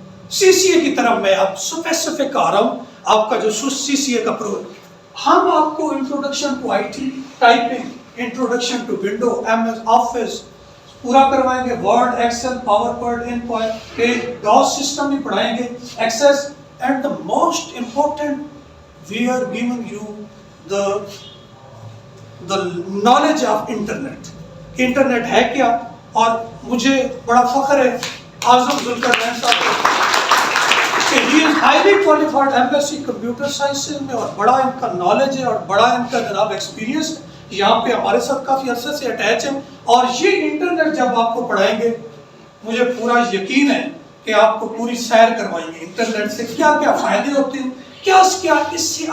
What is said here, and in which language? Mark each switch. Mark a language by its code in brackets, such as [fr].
[ur] سی سی اے کی طرف میں آپ سپیسیفک آ رہا ہوں. آپ کا جو سی سی اے کا پروگرام, ہم آپ کو introduction to I T, typing, introduction to window, M S office پورا کروائیں گے. ورڈ, ایکسل, پاور پوائنٹ, ان ڈاس سسٹم بھی پڑھائیں گے, access. [en] And the most important we are giving you the knowledge of internet. [ur] کہ انٹرنیٹ ہے کیا. اور مجھے بڑا فخر ہے اعظم ذوالقرنین صاحب کہ [en] he is highly qualified M S C computer sciences [ur] میں, اور بڑا ان کا نالج ہے اور بڑا ان کا جناب ایکسپیرینس ہے. یہاں پہ ہمارے ساتھ کافی عرصے سے اٹیچ ہیں. اور یہ انٹرنیٹ جب آپ کو پڑھائیں گے مجھے پورا یقین ہے کہ آپ کو پوری سیر کروائیں گے انٹرنیٹ سے کیا کیا فائدے ہوتے ہیں, کیا اس سے.